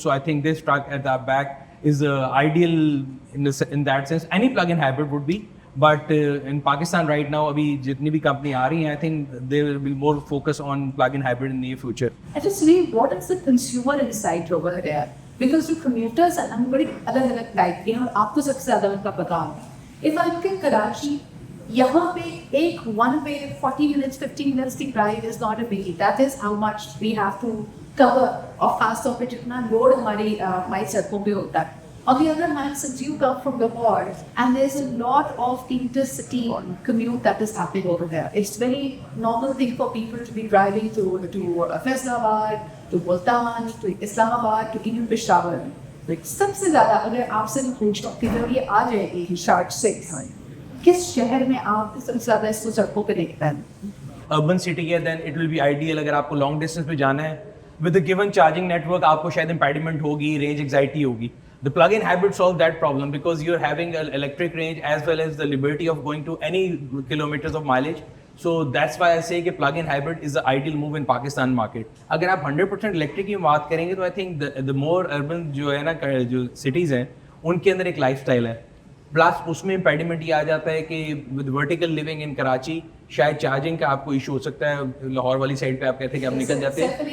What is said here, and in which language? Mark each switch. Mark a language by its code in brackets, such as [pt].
[en] So I think this truck at the back is ideal in that sense. Any plug-in hybrid would be, but in Pakistan right now, [hi] abhi jitni bhi company aa rahi hain, [en] I think there will be more focus on plug-in hybrid in the near future. I just read, what is the consumer insight over there? Because the commuters are [hi] बड़ी अलग-अलग type के हैं और आपको सबसे ज़्यादा उनका पता है. [en] If I look at Karachi, [hi] यहाँ पे एक [en] one way 40 minutes 50 minutes की drive is not a biggie. That is how much we have to cover. [hi] और खास तौर पे जितना लोड हमारी सड़कों पे होता है. [en] On the other hand, since you come from the north, and there's a lot of intercity commute that is happening over there, it's very normal thing for people to be driving to Faisalabad, to Multan, to Islamabad, to even Peshawar. [hi] Like सबसे ज़्यादा अगर आपसे मैं पूछूं कि जब ये आ जाएगी शार्ट से, किस शहर में आप सबसे ज़्यादा इसको सड़कों पे देखते हैं? [en] Urban city है then it will be ideal. [hi] अगर आपको [en] long distance [hi] पे जाना है [en] with the given charging network [hi] आपको शायद इम्पेडिमेंट होगी, [en] Range anxiety होगी. The plug-in hybrid solve that problem because you're having an electric range as well as the liberty of going to any kilometers of mileage. So that's why I say कि plug-in hybrid is the ideal move in Pakistan market. [hi] अगर आप 100% electric की बात करेंगे तो [en] I think the more urban [hi] जो है ना जो cities हैं उनके अंदर एक lifestyle है. प्लस उसमें इम्पेडिमेंट ये आ जाता है कि [en] with vertical living in [hi] Karachi शायद चार्जिंग का आपको इशू हो सकता है. लाहौर वाली साइड पे आप कहते हैं कि आप निकल जाते हैं.